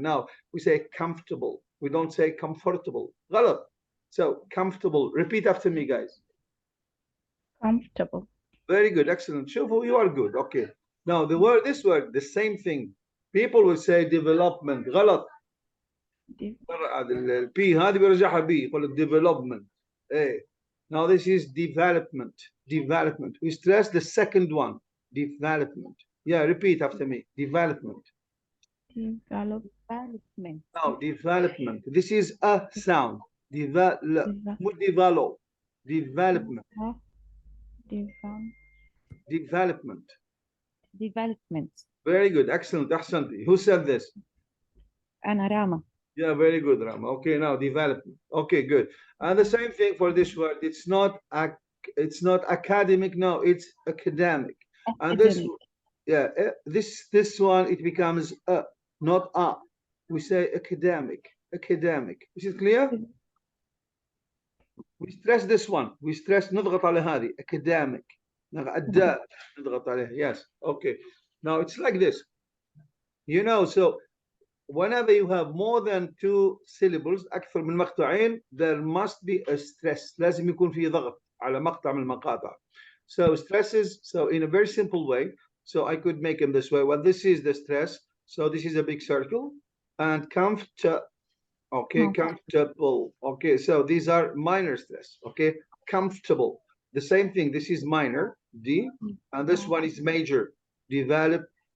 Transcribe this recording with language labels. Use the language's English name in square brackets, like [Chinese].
[English] Now we say comfortable. We don't say comfortable. [Arabic] غلط. [English] So comfortable. Repeat after me, guys. Comfortable. Very good. Excellent. [Arabic] شوفوا, [English] you are good. Okay. Now this word, the same thing. People will say development. [Arabic] غلط. البي هذه بيرجعها بي يقول development. ايه. [English] Now this is development. Development. We stress the second one. Development. Yeah, repeat after me. Development. Development. Now development. This is a sound. Development. Development. Development. Development. Very good. Excellent. [Arabic] أحسنتي. [English] Who said this? [Arabic] أنا راما. [English] Yeah, very good, Rama. Okay, now development. Okay, good. And the same thing for this word. It's not academic. No, it's academic. And this, yeah, this one it becomes not a. We say academic. Academic. Is it clear? We stress this one. We stress [Arabic] نضغط على هذه [English] academic. [Arabic] الدال نضغط عليها. [English] Yes. Okay. Now it's like this. So whenever you have more than 2 syllables [Arabic] أكثر من مقطعين, [English] there must be a stress. [Arabic] لازم يكون في ضغط على مقطع من المقاطع. [English] So stresses, so in a very simple way, so I could make them this way. Well, this is the stress. So this is a big circle. And comfortable. Okay, comfortable. Okay, so these are minor stress. Okay, comfortable. The same thing. This is minor, D, and this one is major, development.